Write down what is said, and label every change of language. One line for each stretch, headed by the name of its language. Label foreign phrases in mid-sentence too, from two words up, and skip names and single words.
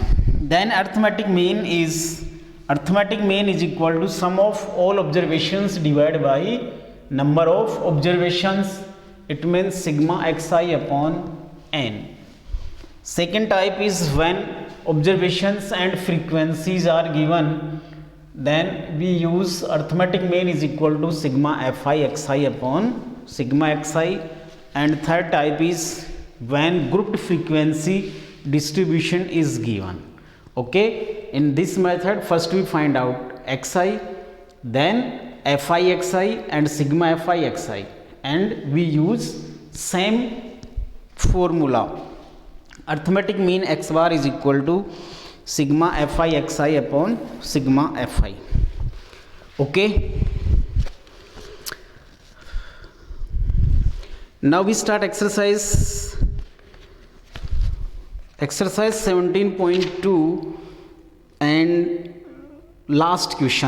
English: Then arithmetic mean is equal to sum of all observations divided by number of observations. It means sigma xi upon n. Second type is when observations and frequencies are given. Then we use arithmetic mean is equal to sigma fi xi upon sigma xi. And third type is when grouped frequency distribution is given. Okay. In this method, first we find out xi, then fi xi and sigma fi xi, and we use same formula. Arithmetic mean x bar is equal to sigma fi xi upon sigma fi. Okay. Now we start exercise 17.2, and last question.